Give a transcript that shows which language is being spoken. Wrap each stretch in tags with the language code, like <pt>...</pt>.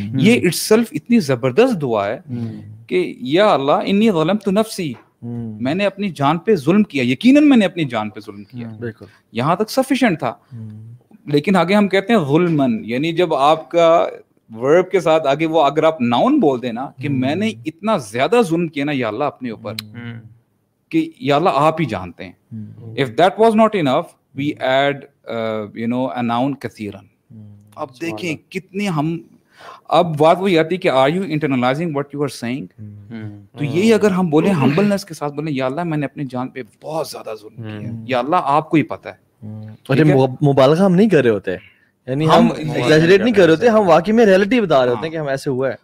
<ur>یہ it self اتنی زبردست دعا ہے کہ</ur> <ar>یا اللہ انی ظلمت نفسی,</ar> <ur>میں نے اپنی جان پہ ظلم کیا, یقیناً میں نے اپنی جان پہ ظلم کیا. یہاں تک سفیشینٹ تھا, لیکن آگے ہم کہتے ہیں ظلمن, یعنی جب آپ کا ورب کے ساتھ آگے وہ اگر آپ ناؤن بول دیں نا کہ میں نے اتنا زیادہ ظلم کیا نا یا اللہ اپنے اوپر کہ یا اللہ آپ ہی جانتے ہیں.</ur> <en>If that was not enough, we add a noun kathiran.</en> <ur>اب دیکھیں کتنے ہم, اب بات وہی آتی ہے کہ</ur> <en>are you internalizing what you are saying.</en> <ur>تو یہی اگر ہم بولیں humbleness کے ساتھ بولیں یا اللہ میں نے اپنی جان پہ بہت زیادہ ظلم کیا, یا اللہ آپ کو ہی پتہ ہے. مبالغہ ہم نہیں کر رہے ہوتے, یعنی ہم ایگزیجریٹ نہیں کر رہے ہوتے, ہم واقعی میں ریئلٹی بتا رہے ہوتے ہیں کہ ہم ایسے ہوا ہے.</ur>